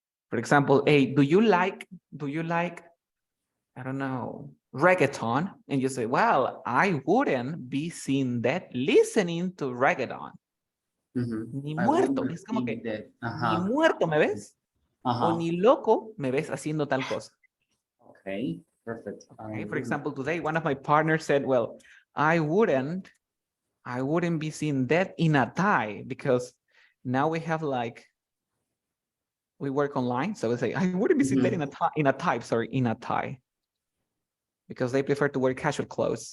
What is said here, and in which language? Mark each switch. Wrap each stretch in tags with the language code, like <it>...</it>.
<en>For example, hey, do you like, I don't know, reggaeton? And you say, well, I wouldn't be seen that listening to reggaeton.</en> <es>Ni muerto, es como que ni muerto me ves o ni loco me ves haciendo tal cosa.</es> <en>Okay, perfect. Okay, for example, today one of my partners said, well, I wouldn't be seen that in a tie, because now we have like, we work online, so we say I wouldn't be seen that in a tie, because they prefer to wear casual clothes.</en>